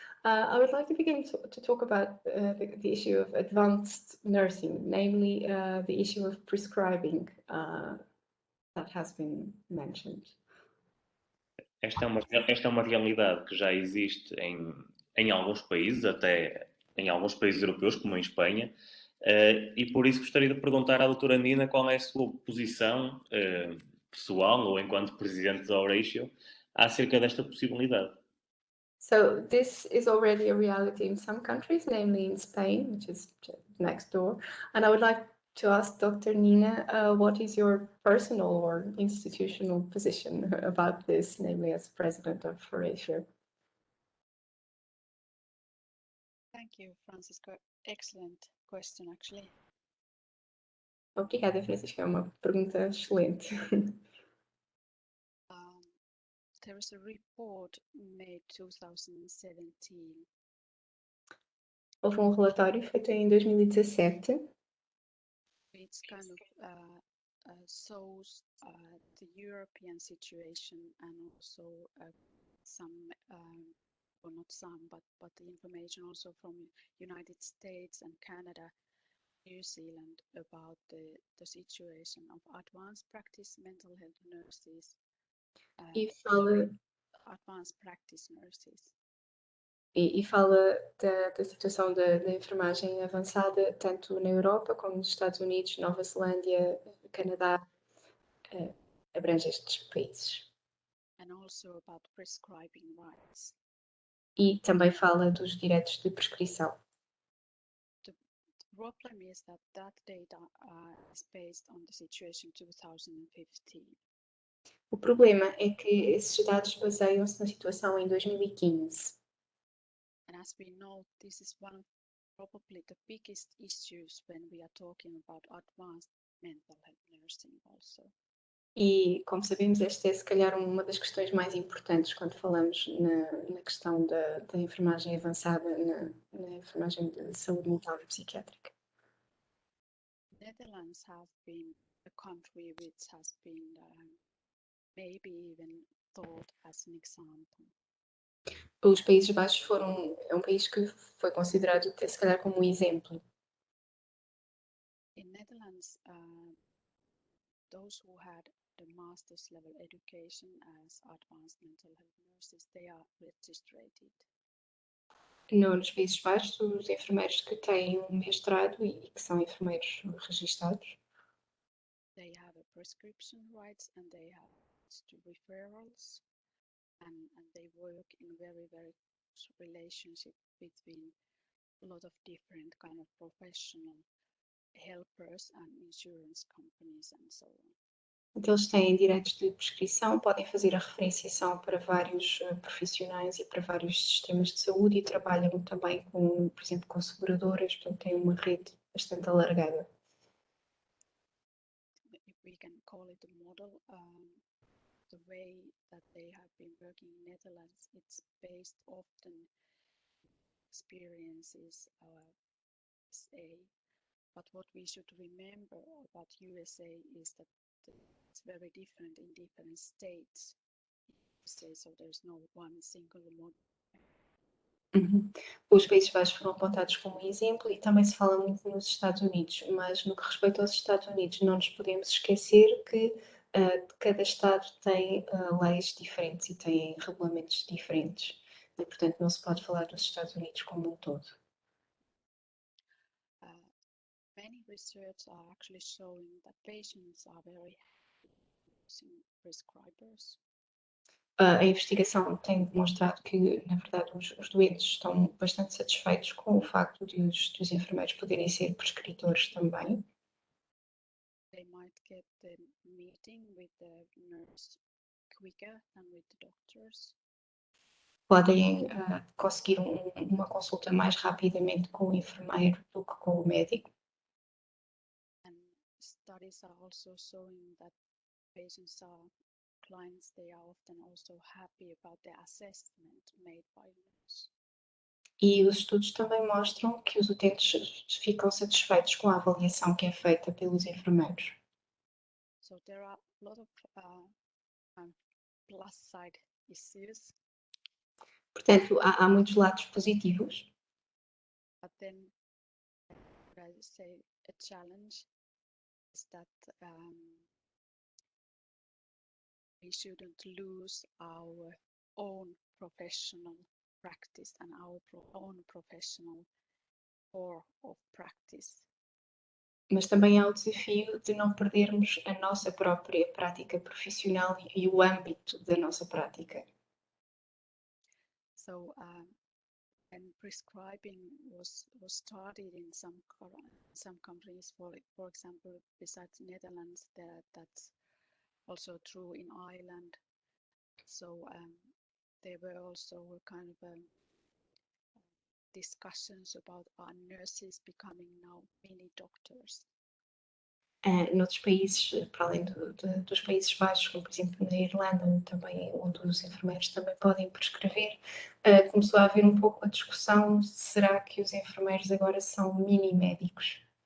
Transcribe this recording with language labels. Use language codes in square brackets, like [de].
[en] I would like to begin to talk about the issue of advanced nursing, namely the issue of prescribing that has been mentioned. [pt] Esta é uma realidade que já existe em alguns países, até em alguns países europeus, como em Espanha, e por isso gostaria de perguntar à doutora Nina qual é a sua posição pessoal ou enquanto presidente da Horatio acerca desta possibilidade. [en] So this is already a reality in some countries, namely in Spain, which is next door. And I would like to ask Dr. Nina, what is your personal or institutional position about this, namely as president of Horatio? Thank you, Francisco. Excellent question, actually. [pt] Obrigada, Francisca. É uma pergunta excelente. [en] There was a report made 2017. [pt] Houve um relatório feito em 2017. [en] It's kind of shows the European situation and also some or not some, but the information also from United States and Canada, New Zealand about the situation of advanced practice mental health nurses, [pt] E fala, [en] advanced practice nurses. [pt] e fala da situação da enfermagem avançada, tanto na Europa como nos Estados Unidos, Nova Zelândia, Canadá, abrange estes países. [en] And also about prescribing rights. [pt] E também fala dos direitos de prescrição. [en] The problem is that data is based on the situation 2015. [pt] O problema é que esses dados baseiam-se na situação em 2015. [en] And as we know, this is one of probably the biggest issues when we are talking about advanced mental health nursing also. [pt] E, como sabemos, esta é se calhar uma das questões mais importantes quando falamos na questão da enfermagem avançada, na enfermagem de saúde mental e psiquiátrica. [en] Netherlands have been a country which has been maybe even thought as an example. [pt] Os Países Baixos é um país que foi considerado até se calhar como um exemplo. [en] In Netherlands, those who had the master's level education as advanced mental health nurses, they are registered. [pt] Nos Países Baixos, os enfermeiros que têm um mestrado e que são enfermeiros registados, [en] They have a prescription rights and they have to referrals, and they work in very close relationship between a lot of different kind of professional helpers and insurance companies and so on. [pt] então eles têm direitos de prescrição, podem fazer a referenciação para vários profissionais e para vários sistemas de saúde e trabalham também com, por exemplo, com seguradoras, portanto têm uma rede bastante alargada. [en] If we can call it a model, the way that they have been working in Netherlands, it's based often experiences USA. But what we should remember about USA is that it's very different in different states. So there's no one single model. [pt] Os Países Baixos foram apontados como exemplo e também se fala muito nos Estados Unidos, mas no que respeita aos Estados Unidos não nos podemos esquecer que cada Estado tem leis diferentes e tem regulamentos diferentes e, portanto, não se pode falar dos Estados Unidos como um todo. [en] Many research are actually showing that patients are very happy using prescribers. [pt] A investigação tem demonstrado que, na verdade, os doentes estão bastante satisfeitos com o facto de os enfermeiros poderem ser prescritores também. [en] They might get the meeting with the nurse quicker than with the doctors. [pt] Podem conseguir uma consulta mais rapidamente com o enfermeiro do que com o médico. [en] And studies are also showing that patients are clients, they are often also happy about the assessment made by nurse. [pt] E os estudos também mostram que os utentes ficam satisfeitos com a avaliação que é feita pelos enfermeiros. [en] So there are a lot of plus side issues. [pt] Portanto, há muitos lados positivos, [en] But then, I say a challenge is that we shouldn't lose our own professional practice and our own professional core of practice. [pt] mas também há o desafio de não perdermos a nossa própria prática profissional e o âmbito da nossa prática. [en] So and prescribing was started in some countries, for example, besides Netherlands, that's also true in Ireland. So there were also kind of discussions about our nurses becoming now mini doctors. [pt] Noutros países, para além dos Países Baixos, como por exemplo na Irlanda, onde os enfermeiros também podem prescrever, começou a haver um pouco a discussão: será que os enfermeiros agora são mini médicos?